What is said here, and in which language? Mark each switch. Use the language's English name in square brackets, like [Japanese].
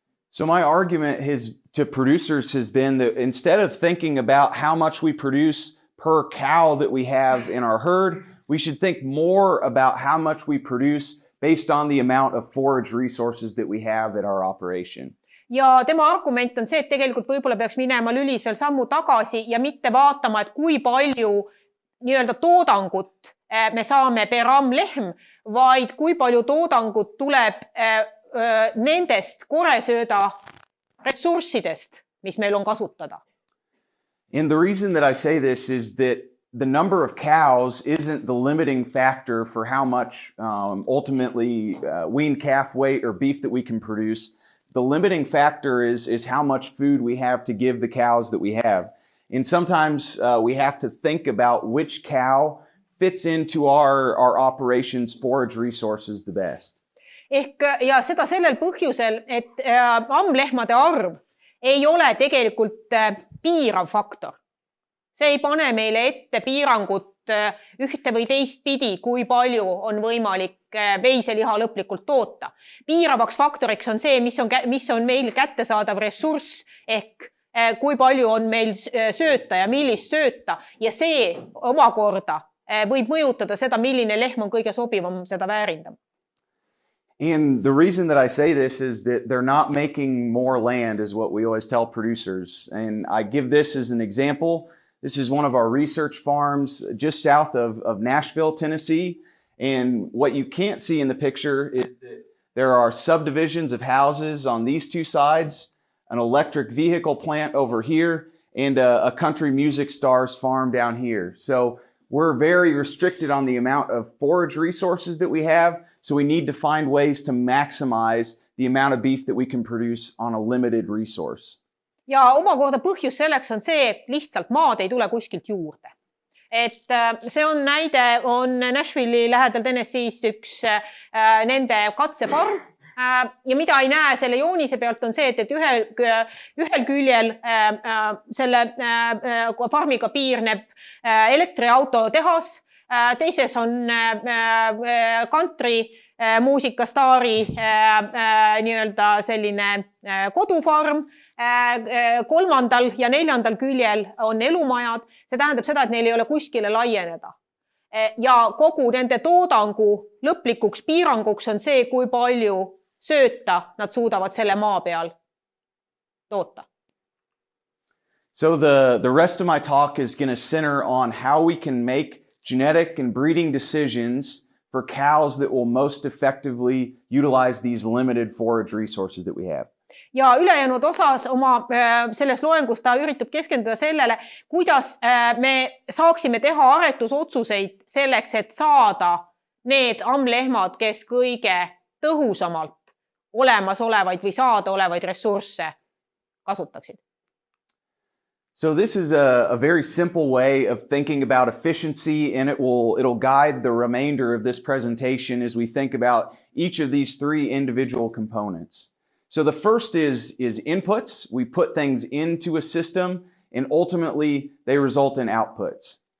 [English] So my argument to producers has been that instead of thinking about how much we produce per cow that we have in our herd, we should think more about how much we produce based on the amount of forage resources that we have at our operation. [Estonian] Ja tema argument on see, et tegelikult võib-olla peaks minema lülis veel sammu tagasi ja mitte vaatama, et kui palju nii-öelda toodangut me saame per ammlehm, vaid kui palju toodangut tuleb nendest koresööda ressurssidest, mis meil on kasutada. [English] And the reason that I say this is that the number of cows isn't the limiting factor for how much ultimately weaned calf weight or beef that we can produce. The limiting factor is how much food we have to give the cows that we have. And sometimes we have to think about which cow fits into our operations forage resources the best. [Estonian] Ja seda sellel põhjusel, et ammlehmade arv ei ole tegelikult piirav faktor. See ei pane meile ette piirangut ühte või teist pidi, kui palju on võimalik veiseliha lõplikult toota. Piiravaks faktoriks on see, mis on meil kättesaadav ressurss, ehk kui palju on meil sööta ja millist sööta. Ja see omakorda võib mõjutada seda, milline lehm on kõige sobivam seda väärindama. [English] And the reason that I say this is that they're not making more land, is what we always tell producers. And I give this as an example. This is one of our research farms just south of Nashville, Tennessee. And what you can't see in the picture is that there are subdivisions of houses on these two sides, an electric vehicle plant over here, and a country music star's farm down here. So we're very restricted on the amount of forage resources that we have. So we need to find ways to maximize the amount of beef that we can produce on a limited resource. [Estonian] Ja omakorda põhjus selleks on see, et lihtsalt maad ei tule kuskilt juurde. Et see on näide, on Nashville'i lähedal Tennessee's üks nende katsefarm. Ja mida ei näe selle joonise pealt on see, et ühel küljel selle farmiga piirneb elektriauto tehas, teises on country muusikastaari nii-öelda selline kodufarm, kolmandal ja neljandal küljel on elumajad. See tähendab seda, et neil ei ole kuskile laieneda. Ja kogu nende toodangu lõplikuks piiranguks on see, kui palju sööta nad suudavad selle maa peal toota. [English] So the rest of my talk is going to center on how we can make genetic and breeding decisions for cows that will most effectively utilize these limited forage resources that we have. [Estonian] Ja ülejäänud osas oma selles loengus ta üritab keskenduda sellele, kuidas me saaksime teha aretusotsuseid selleks, et saada need ammlehmad, kes kõige tõhusamalt olemasolevaid või saada olevaid ressursse kasutaksid. [English] So this is a very simple way of thinking about efficiency, and it'll guide the remainder of this presentation as we think about each of these three individual components. So the first is inputs. We put things into a system and ultimately they result in outputs.